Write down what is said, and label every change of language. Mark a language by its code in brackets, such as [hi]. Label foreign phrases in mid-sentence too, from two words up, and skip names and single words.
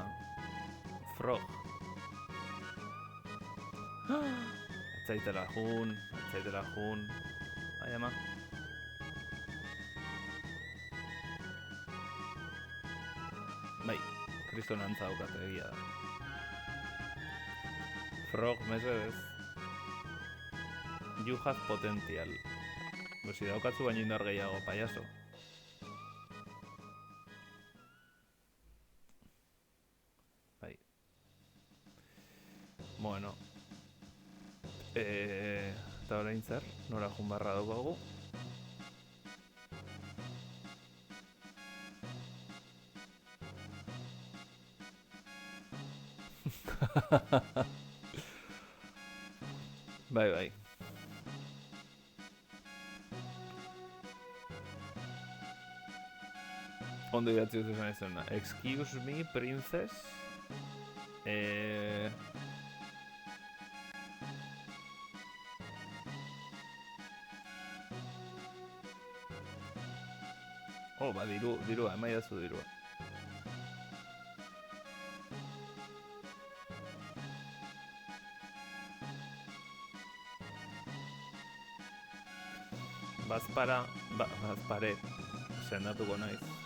[eu] Frog. Etzaitela jun. Ai, ama. Bai, kriston antza daukate egia da. Frog, mesedez. [en] You have potential. [eu] Si daukatzu baino indar gehiago, payaso. Bai. Bueno. Eta orain zer, nora jun barra daukagu. Bai. Ondo idatzi dut esan izena. [en] Excuse me, princess. [eu] Ba, dirua, emaidazu dirua. Bazpare, sendatuko naiz.